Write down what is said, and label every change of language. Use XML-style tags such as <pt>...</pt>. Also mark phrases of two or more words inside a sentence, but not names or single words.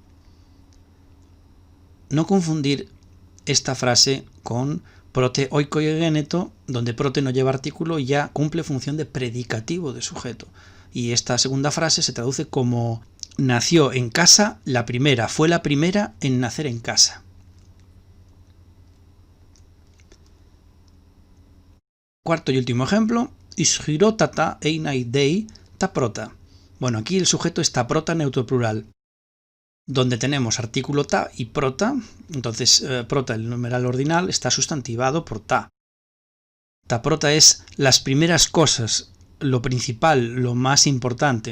<es>No confundir esta frase con</es> <el>πρώτη οἴκοι ἐγένετο,</el> <es>donde prote no lleva artículo y ya cumple función de predicativo de sujeto. Y esta segunda frase se traduce como nació en casa la primera, fue la primera en nacer en casa. Cuarto y último ejemplo,</es> <el>ἰσχυρότατα εἶναι δεῖ τὰ πρῶτα.</el> <es>Bueno, aquí el sujeto es taprota neutro plural, donde tenemos artículo ta y prota. Entonces prota, el numeral ordinal, está sustantivado por ta. Taprota es las primeras cosas, lo principal, lo más importante.</es>